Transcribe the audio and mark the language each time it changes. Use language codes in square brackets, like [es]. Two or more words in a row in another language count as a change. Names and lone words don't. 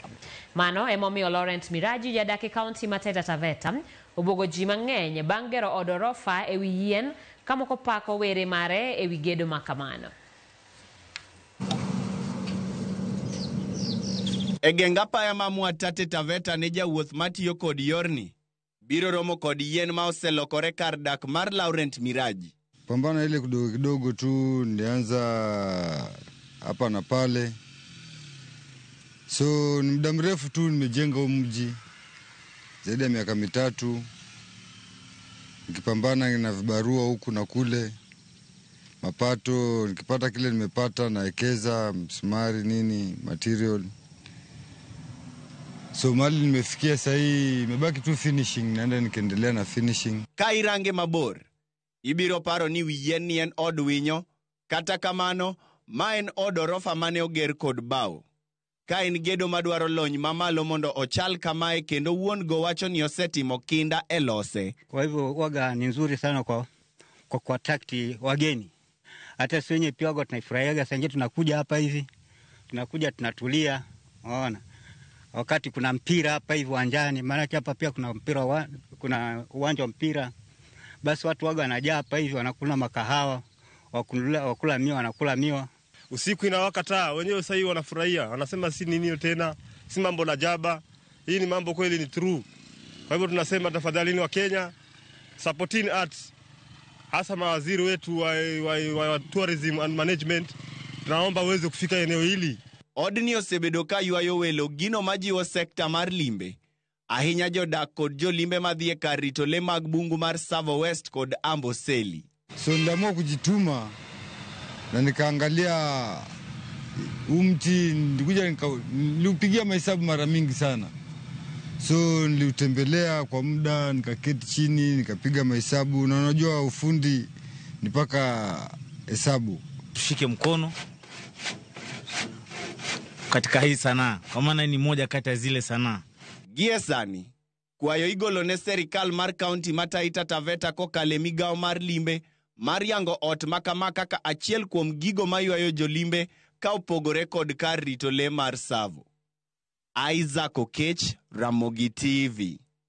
[luo] Mano emomiyo Laurent Miraji jadak e kaunti ma Taita Taveta obwogo ji mang'eny bang' gero od orofa e wi yien ka moko pako were mare e wi gedo ma kamano. E geng apaya ma Mwatate Taveta ne jawuoth matiyo kod yorni biro romo kod yien ma oselokore kar dak mar Laurent Miraji. [sw] Pambana ile kidogo kidogo tu, nilianza hapa na pale. So ni muda mrefu tu nimejenga huu mji zaidi ya miaka 3, nikipambana na vibarua huku na kule, mapato nikipata kile nimepata naekeza msumari nini material. So mali nimefikia sasa hii imebaki tu finishing, naenda nikiendelea na finishing. [luo] Kairange mabor ibiro paro ni wien ni en od winyo, kata kamano ma en od orofa mane oger kod bao. Ka en gedo madwaro lony mamalo mondo ochal kamae kendo wuon go wacho ni osetimo kinda e lose. [sw] Kwa hivyo waga ni nzuri sana kwa takti wageni. Hata sisi wenyewe pia waga tunaifurahiaga, sasa tunakuja hapa hivi, tunakuja tunatulia, unaona. Wakati kuna mpira hapa hivi uwanjani, maana hapa pia kuna mpira, kuna uwanja wa mpira, basi watu waga wanajaa hapa hivi, wanakula makahawa, wakula miwa, wanakula miwa. Usiku inawaka taa, wenyewe sasa hivi wanafurahia, wanasema si nini tena, si mambo la jaba, hii ni mambo kweli, ni true. Kwa hivyo tunasema tafadhali wa Kenya, [en] supporting arts, [sw] hasa mawaziri wetu wa [en] tourism and management, [sw] tunaomba uweze kufika eneo hili. [luo] Odni osebedo ka ywayo welo gino majiwo sekta mar limbe, ahinya jodak kod jolimbe madhie kar rito le mag bungu mar Tsavo West kod Amboseli. [sw] So niliamua kujituma na nikaangalia mti, niliupigia mahesabu mara mingi sana. So niliutembelea kwa muda, nikaketi chini, nikapiga mahesabu, na unajua ufundi ni paka hesabu. Tushike mkono katika hii sanaa, kwa maana ni moja kati ya zile sanaa. [luo] Giesani, kwayo igolo ne serikal mar kaunti ma Taita Taveta kokale migao mar limbe, mar yango ot makamaka ka achiel kuom gigo maywayo jolimbe ka opogore kod kar rito le mar Tsavo. Isaac Okech, Ramogi TV.